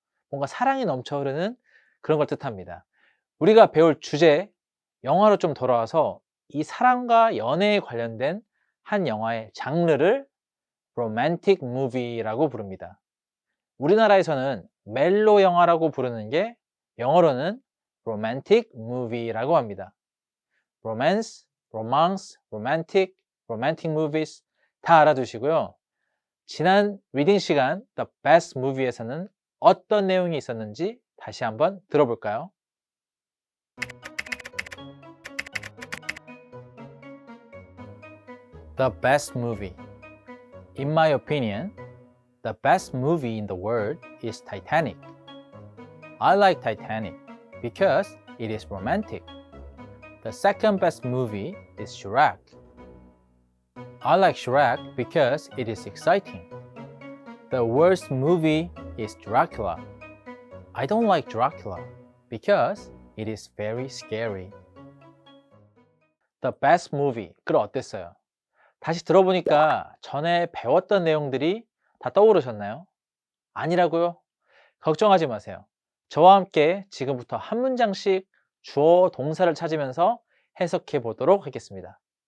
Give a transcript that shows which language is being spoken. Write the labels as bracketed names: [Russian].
[Korean] 뭔가 사랑이 넘쳐 흐르는 그런 걸 뜻합니다. 우리가 배울 주제, 영화로 좀 돌아와서 이 사랑과 연애에 관련된 한 영화의 장르를 romantic movie라고 부릅니다. 우리나라에서는 멜로 영화라고 부르는 게 영어로는 romantic movie라고 합니다. romance, romance, romantic, romantic movies 다 알아두시고요. 지난 리딩 시간 The Best Movie에서는 어떤 내용이 있었는지 다시 한번 들어볼까요? [English] The best movie. In my opinion, the best movie in the world is Titanic. I like Titanic because it is romantic. The second best movie is Shrek. I like Shrek because it is exciting. The worst movie is Dracula. I don't like Dracula because it is very scary. [Korean] The best movie. 그럼 어땠어요? 다시 들어보니까 전에 배웠던 내용들이 다 떠오르셨나요? 아니라고요? 걱정하지 마세요. 저와 함께 지금부터 한 문장씩 주어, 동사를 찾으면서 해석해 보도록 하겠습니다.